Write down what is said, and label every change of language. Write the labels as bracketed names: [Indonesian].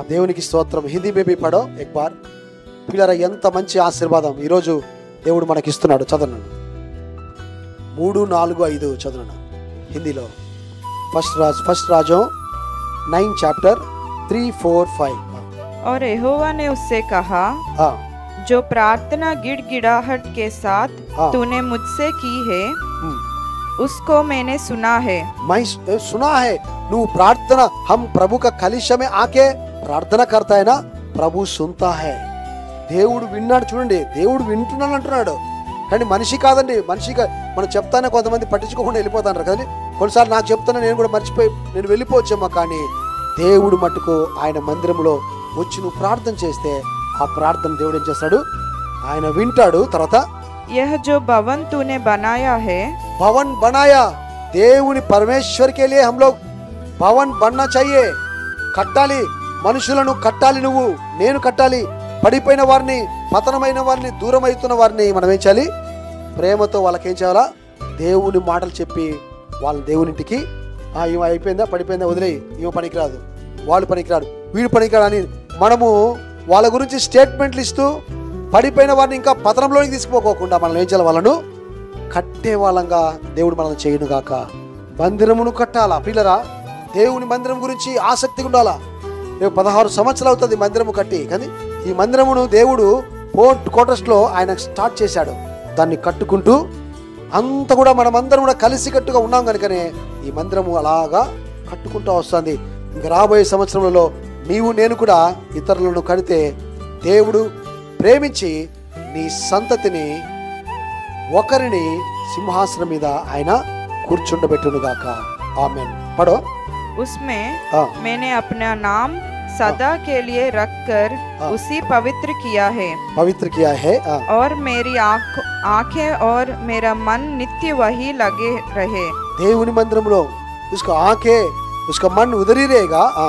[Telugu] దేవునికి స్తోత్రం. హిందీ బేబీ [Hindi] పడో ఎక్ బార్. [Telugu] పిల్లరా, ఎంత మంచి ఆశీర్వాదం ఈరోజు దేవుడు మనకిస్తున్నాడు. చదవను 3, 4, 5 చదవను హిందీలో. ఫస్ట్ రాజు 9 chapter 3, 4, 5. [Hindi] और यहोवा ने उससे कहा, जो प्रार्थना गिड़गिड़ाहट के साथ तूने मुझसे की है उसको मैंने सुना है. मैं सुना है. [Telugu] నువ్వు ప్రార్థన [Hindi] हम प्रभु का कलिशा में आके प्रार्थना करता है ना, प्रभु सुनता है. [Telugu] దేవుడు విన్నాడు. చూడండి, దేవుడు వింటున్నాడు అంటున్నాడు. కానీ మనిషి కాదండి. మనిషిగా మనం చెప్తానే కొంతమంది పట్టించుకోకుండా వెళ్ళిపోతారు కదండి. కొన్నిసార్లు నాకు చెప్తానే నేను కూడా మర్చిపోయి నేను వెళ్ళిపోవచ్చేమో. కానీ దేవుడు మట్టుకు ఆయన మందిరంలో వచ్చి నువ్వు ప్రార్థన చేస్తే ఆ ప్రార్థన దేవుడు ఏం చేస్తాడు? ఆయన వింటాడు. తర్వాత [Hindi] यह जो भवन तूने बनाया है, भवन बनाया, దేవుని परमेश्वर के लिए हम लोग भवन बनना चाहिए. [Telugu] కట్టాలి, మనుషులను కట్టాలి, నువ్వు నేను కట్టాలి. పడిపోయిన వారిని, పతనమైన వారిని, దూరం అవుతున్న వారిని మనం ఏం చేయాలి? ప్రేమతో వాళ్ళకి ఏం చేయాలా? దేవుని మాటలు చెప్పి వాళ్ళ దేవునింటికి ఈమె అయిపోయిందా, పడిపోయిందా, వదిలేయి, ఈమె పనికిరాదు, వాళ్ళు పనికిరాడు, వీడు పనికిరాడు అని మనము వాళ్ళ గురించి స్టేట్మెంట్లు ఇస్తూ పడిపోయిన వారిని ఇంకా పతనంలోకి తీసుకుపోకోకుండా మనం ఏం చేయాలి? వాళ్ళను కట్టే వాళ్ళంగా దేవుడు మనల్ని చేయను గాక. మందిరమును కట్టాలా పిల్లరా? దేవుని మందిరం గురించి ఆసక్తిగా ఉండాలా. రేపు 16 సంవత్సరాలు అవుతుంది మందిరము కట్టి. కానీ ఈ మందిరమును దేవుడు పోర్ట్ క్వార్టర్స్లో ఆయన స్టార్ట్ చేశాడు. దాన్ని కట్టుకుంటూ అంత కూడా మనమందరం కూడా కలిసికట్టుగా ఉన్నాం కనుకనే ఈ మందిరము అలాగా కట్టుకుంటూ వస్తుంది. ఇంకా రాబోయే సంవత్సరంలో నీవు నేను కూడా ఇతరులను కడితే దేవుడు ప్రేమించి నీ సంతతిని ఒకరిని సింహాసనం మీద ఆయన కూర్చుండబెట్టునుగాక. ఆమేన్. పడో. [Hindi] उसमें मैंने अपना नाम सदा के लिए रखकर उसी पवित्र किया है और मेरी आंखें और मेरा मन नित्य वही लगे रहे. [Telugu] దేవుని మందిరంలో [Hindi] उसका आंखें उसका मन उधर ही रहेगा.